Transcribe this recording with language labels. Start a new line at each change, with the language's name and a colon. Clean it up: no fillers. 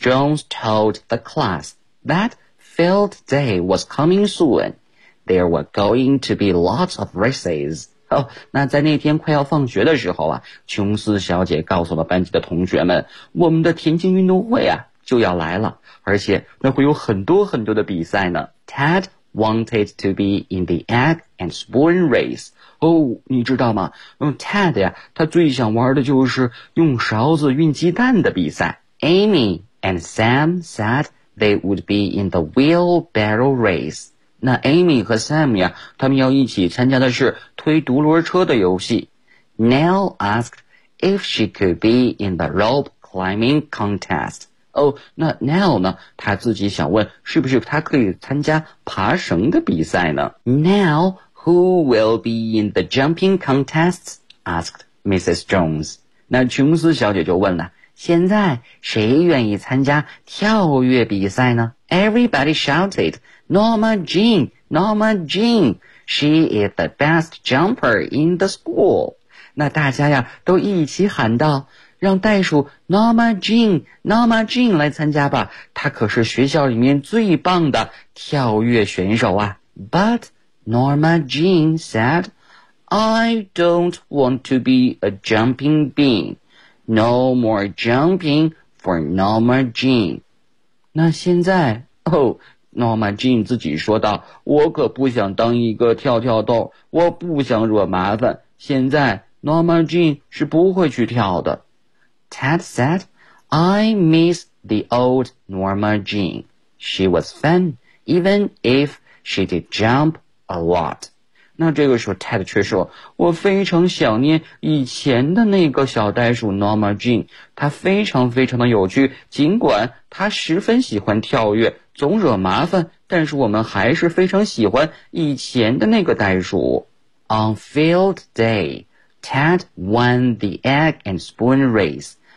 English: Jones told the class that field day was coming soon. There were going to be lots of races.
Chinese: 那在那天快要放学的时候啊，琼斯小姐告诉了班级的同学们，我们的田径运动会啊就要来了，而且那会有很多很多的比赛呢。
English: Ted wanted to be in the egg and spoon race.
Chinese: 哦，你知道吗？Ted 呀，他最想玩的就是用勺子运鸡蛋的比赛。
English: Amy and Sam said they would be in the wheelbarrow race.
Chinese: 那 Amy 和 Sam 呀，他们要一起参加的是推独轮车的游戏。
English: Nell asked if she could be in the rope climbing contest.
Chinese: 哦，那 Nell 呢，他自己想问是不是他可以参加爬绳的比赛呢？
English: Nell, who will be in the jumping contest? Asked Mrs. Jones.
Chinese: 那琼斯小姐就问了，现在谁愿意参加跳跃比赛呢？
English: Everybody shouted,Norma Jean, Norma Jean, she is the best jumper in the school.
Chinese: 那大家呀都一起喊道，让袋鼠 Norma Jean 来参加吧，她可是学校里面最棒的跳跃选手啊。
English: But Norma Jean said, I don't want to be a jumping bean. No more jumping for Norma Jean.
Chinese: 那现在哦，Norma Jean 自己说道，我可不想当一个跳跳豆，我不想惹麻烦，现在 Norma Jean 是不会去跳的。
English: Ted said, I miss the old Norma Jean. She was fun, even if she did jump a lot.
Chinese: 那这个时候 Ted 却说，我非常想念以前的那个小袋鼠 Norma Jean, 她非常非常的有趣，尽管她十分喜欢跳跃，总惹麻烦，但是我们还是非常喜欢以前的那个袋鼠。
English: On field day, Ted won the egg and spoon race.